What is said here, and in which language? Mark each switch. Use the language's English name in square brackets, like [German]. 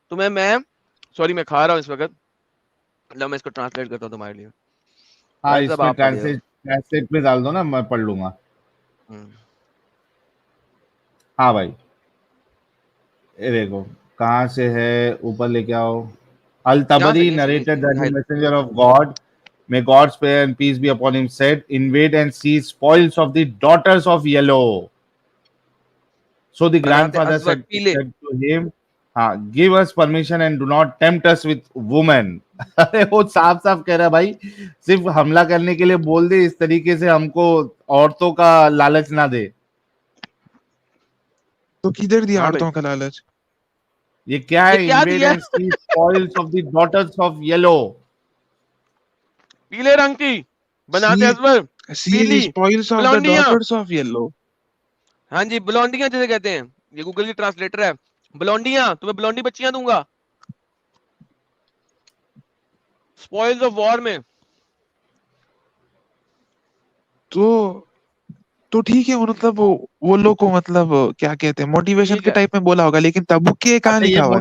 [Hindi] तुम्हें मैं सॉरी मैं खा रहा हूँ इस वक्त, लो मैं इसको ट्रांसलेट करता हूँ तुम्हारे लिए. हाँ, भाई साहब इसमें आप पढ़िएगा. ट्रांसलेट में डाल दो ना, मैं पढ़ लूंगा. हाँ भाई, ये देखो कहाँ से है, ऊपर लेके आओ. [English] Al Tabari narrated that the messenger of God, may God's prayer and peace be upon him, said, invade and seize spoils of the daughters of yellow. So the grandfather said to him, give us permission and do not tempt us with women. [Hindi] अरे वो साफ साफ कह रहा है भाई, सिर्फ हमला करने के लिए बोल दे, इस तरीके से हमको औरतों का लालच ना दे. तो किधर दिया औरतों का लालच? ये क्या है? [English] invade and seize spoils of the daughters of yellow. [Hindi] पीले रंग की बनाते असवर, [English] seize spoils of the daughters of yellow. [Hindi] हाँ जी, ब्लॉन्डियां जिसे कहते हैं, ये गूगल की ट्रांसलेटर है. ब्लॉन्डियां, तुम्हें ब्लॉन्डी बच्चियां दूंगा. स्पॉइल्स ऑफ वॉर में. तो ठीक है, मतलब वो लोग को मतलब क्या कहते हैं, मोटिवेशन के टाइप में बोला होगा, लेकिन तबुक के कहाँ लिखा हुआ है?